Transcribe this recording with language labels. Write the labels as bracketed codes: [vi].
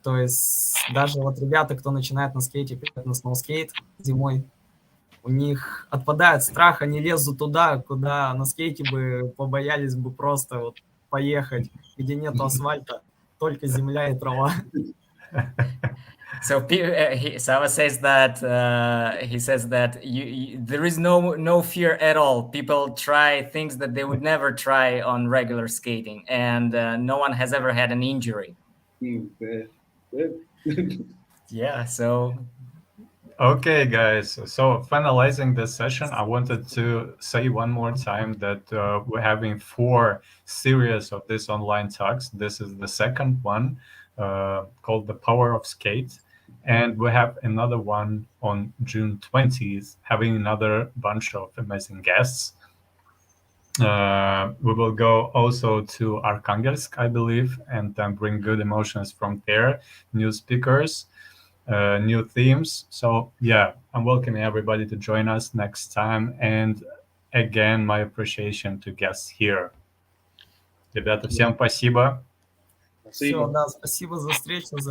[ru] То есть даже вот ребята, кто начинает на скейте, на сноускейт зимой, у них отпадает страх, они лезут туда, куда на скейте бы побоялись бы просто вот поехать, где нет асфальта, только земля и трава. [en] So Sava says that he says that there is no fear at all. People try things that they would never try on regular skating, and no one has ever had an injury. Good. Yeah, so... Okay, guys. So finalizing this session, I wanted to say one more time that we're having 4 series of these online talks. This is the second one called The Power of Skate. And we have another one on June 20th, having another bunch of amazing guests. We will go also to Arkhangelsk, I believe, and then bring good emotions from there, new speakers, new themes. So yeah, I'm welcoming everybody to join us next time. And again, my appreciation to guests here. [ru] Ребята, всем спасибо. Все, да, спасибо за встречу, за